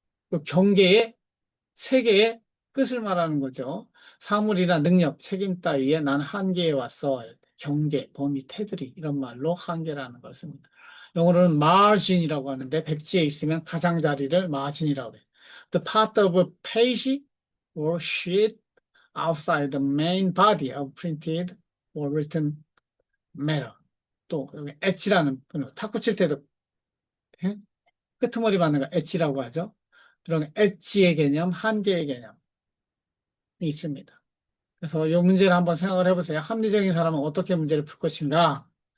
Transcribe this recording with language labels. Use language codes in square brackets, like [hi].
[ko] 그 경계의 세계의 끝을 말하는 거죠. 사물이나 능력, 책임 따위에 난 한계에 왔어. 경계, 범위, 테두리 이런 말로 한계라는 걸 씁니다. 영어로는 margin이라고 하는데 백지에 있으면 가장자리를 margin이라고 해요. [en] The part of a page or sheet outside the main body of printed or written matter. [ko] 또 여기 엣지라는 탁구 칠 때도 끄트머리 받는 거 엣지라고 하죠. 그런 엣지의 개념, 한계의 개념이 있습니다. 그래서 이 문제를 한번 생각을 해보세요. 합리적인 사람은 어떻게 문제를 풀 것인가?